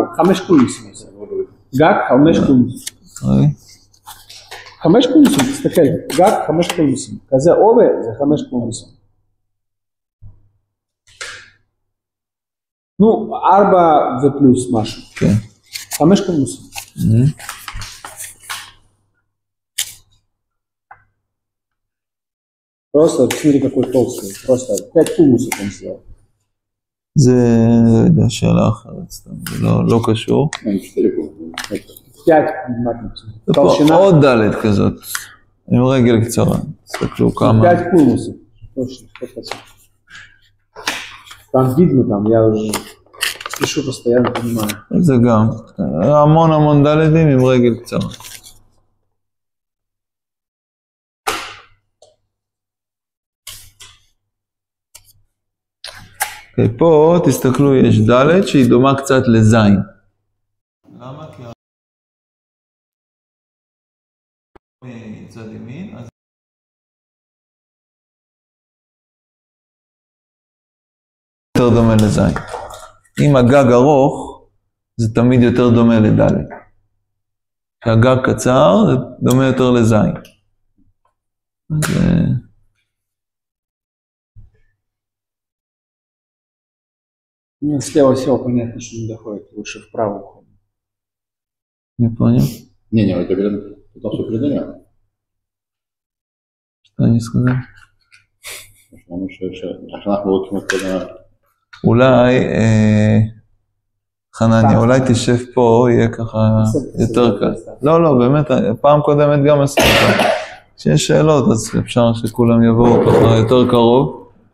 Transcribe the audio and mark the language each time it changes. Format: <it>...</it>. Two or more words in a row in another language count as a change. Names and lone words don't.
<he>5 קולמוסים. גג, 5 קולמוסים. 5 קולמוסים, תסתכל, גג 5 קולמוסים. כזה עובר, זה 5 קולמוסים. נו, 4 ופלוס משהו. כן. 5 קולמוסים.</he> <ru>Просто, смотри, какой толстый. Просто 5 кулмусов он сделал.</ru> <he>זה, לא יודע, שאלה אחרת, סתם, זה לא קשור. 5 толщина. עוד דלת כזאת, עם רגל קצרה. תסתכלו כמה.</he> <ru>5 кулмусов. Точно, 100%. Там видно, там, я уже пишу постоянно, понимаю.</ru> <he>זה גם, המון דלתים עם רגל קצרה. אוקיי, פה תסתכלו, יש דלת שהיא דומה קצת לזין. למה? כי מצד ימין, אז יותר דומה לזין. אם הגג ארוך, זה תמיד יותר דומה לדלת. כשהגג קצר, זה דומה יותר לזין. אז...</he> <ru>Слева всего понятно, что не доходит, лучше вправо уходит. Не понял. Не, это потому что передание. Что они сказали?</ru> <he>אנחנו רוצים את כל אולי, חנניה, אולי תשב פה, יהיה ככה יותר קל. לא, באמת, פעם קודמת גם עשיתי ככה. כשיש שאלות, אז אפשר שכולם יבואו ככה יותר קרוב.</he>